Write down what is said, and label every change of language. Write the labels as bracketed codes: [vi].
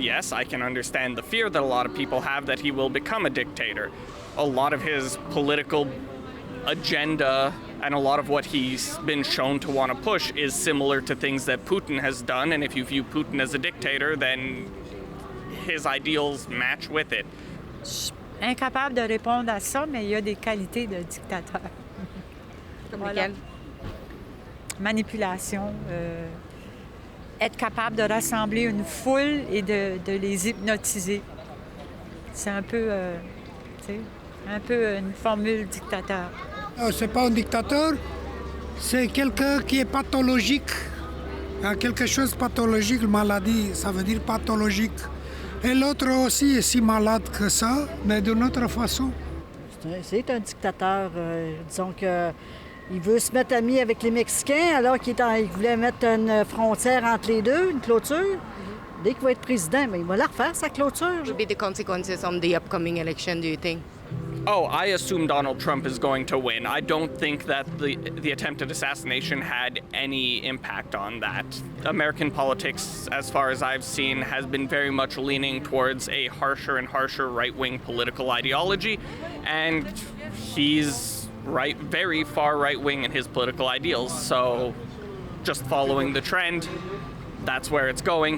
[en] Yes, I can understand the fear that a lot of people have that he will become a dictator. A lot of his political agenda and a lot of what he's been shown to want to push is similar to things that Putin has done. And if you view Putin as a dictator, then his ideals match with it. [fr] Incapable de répondre à ça, mais il y a des qualités de dictateur. Comme lesquelles? Manipulation, être capable de rassembler une foule et de les hypnotiser. C'est un peu une formule dictateur. C'est pas un dictateur, c'est quelqu'un qui est pathologique. Quelque chose de pathologique, maladie, ça veut dire pathologique. Et l'autre aussi est si malade que ça, mais d'une autre façon. C'est un dictateur. Disons qu'il veut se mettre ami avec les Mexicains alors qu'il voulait mettre une frontière entre les deux, une clôture. Dès qu'il va être président, mais il va la refaire, sa clôture. [en] What will be the consequences on the upcoming election, do you think? Oh, I assume Donald Trump is going to win. I don't think that the attempted assassination had any impact on that. American politics, as far as I've seen, has been very much leaning towards a harsher and harsher right-wing political ideology, and he's very far right-wing in his political ideals, so just following the trend, that's where it's going.